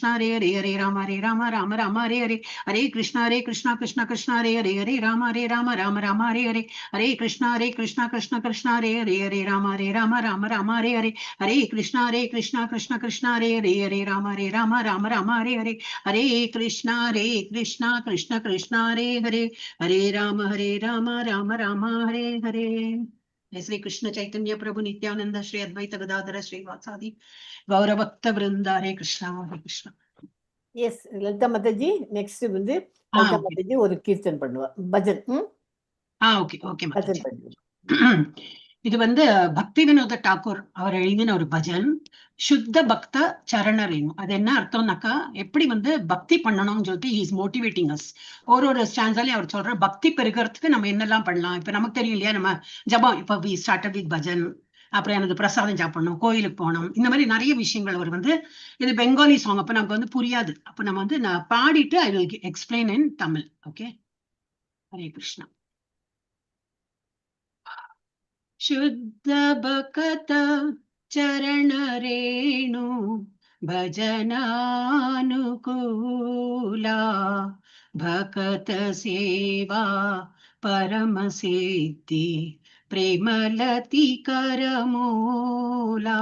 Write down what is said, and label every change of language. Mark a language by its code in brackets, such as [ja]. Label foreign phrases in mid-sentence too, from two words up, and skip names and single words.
[sa] हरे हरे राम राम राम हरे हरे हरे कृष्णा कृष्णा कृष्णा हरे राम राम राम हरे कृष्णा कृष्णा कृष्णा हरे राम राम हरे कृष्णा कृष्णा कृष्णा हरे राम राम हरे कृष्णा कृष्णा कृष्णा हरे राम राम हरे हरे। जय श्री कृष्ण चैतन्य प्रभु नित्यानंद श्री अद्वैत गदाधर श्रीवासादि गौरभक्त वृंद हरे कृष्ण। [ta] எஸ் லலிதா மாதாஜி நெக்ஸ்ட் வந்து ஆ லலிதா ஓகே மாதாஜி ஒரு கீர்த்தன் பண்ணுவா பஜன் ஓகே ஓகே பஜன் மாதாஜி. பண்ணுவா. இது வந்து பக்தி வினோத டாக்கூர் அவர் எழுதின ஒரு பஜன், சுத்த பக்த சரணரேணு. அது என்ன அர்த்தம்னாக்கா, எப்படி வந்து பக்தி பண்ணணும்னு சொல்லிட்டு [en] is motivating us. [ta] ஒரு ஸ்டான்ஸாலே அவர் சொல்ற பக்தி பெருகிறதுக்கு நம்ம என்னெல்லாம் பண்ணலாம். இப்ப நமக்கு தெரியும் இல்லையா, நம்ம ஜபம், இப்ப [en] we started with [ta] பஜன், அப்புறம் எனக்கு பிரசாதம் சாப்பிடணும், கோயிலுக்கு போகணும், இந்த மாதிரி நிறைய விஷயங்கள். அவர் வந்து இது [en] Bengali song, [ta] அப்ப நமக்கு வந்து புரியாது. அப்ப நம்ம வந்து நான் பாடிட்டு [en] I will explain in Tamil. [ta] ஓகே, ஹரே கிருஷ்ணா. [bn] শুদ্ধ ভক্ত চরণ রেণু ভজনানুকূল ভক্ত সেবা পরম সিদ্ধি প্রেমলতি করমূল।